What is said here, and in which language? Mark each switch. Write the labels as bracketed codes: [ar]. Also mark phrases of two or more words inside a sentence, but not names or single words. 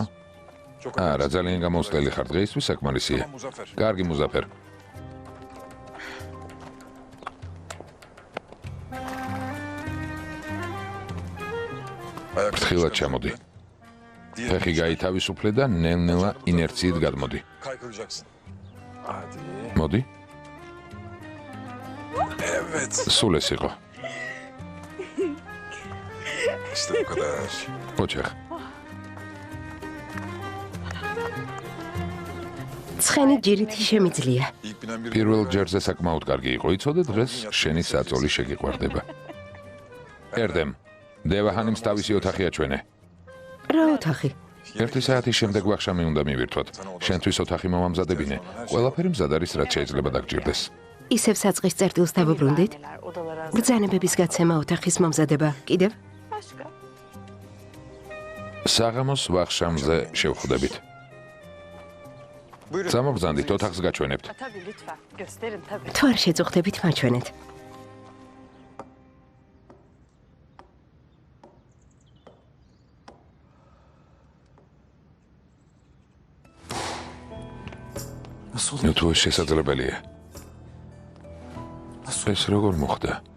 [ka] არა, ძალიან გამოსვლელი ხარ დღეისთვის საკმარისია. კარგი მუზაფერ. ფრთხილად ჩამოდი. ფეხი გაითავისუფლე და ნელ-ნელა ინერციით გადმოდი. [tr] Kaykılacaksın. Hadi. [ka] მოდი. [tr] Evet. [ka] სულ ეს იყო. [tr] İşte bu kadar. [ka] ოჩახ. ცხენი ჯირითი შემიძლია. [tr] İlk binen bir [ka] პირველ ჯერზე საკმაოდ კარგი იყო. იცოდე დღეს შენი საწოლი შეგიყვარდება. ერდემ. დევაჰანიმს თავისი ოთახი აჩვენე. რა ოთახი? 1 საათის შემდეგ ვახშამი უნდა მივირთვათ. შენთვის ოთახი მომამზადებინე. ყველაფერი მზად არის, რაც შეიძლება დაგჭირდეს. ისევ საწყის წერტილს დავუბრუნდით? ბრძანებების გაცემა ოთახის მომზადება. კიდევ? საღამოს ვახშამზე შევხვდებით. სამოგზანდით ოთახს გაჩვენებთ. [tr] Tabii lütfen. Gösterin tabii. [ka] თუ არ შეწუხდებით, მაჩვენეთ. [tr] Nasıl [ka] ნუ თუ ეს შესაძლებელია. ეს როგორ მოხდა?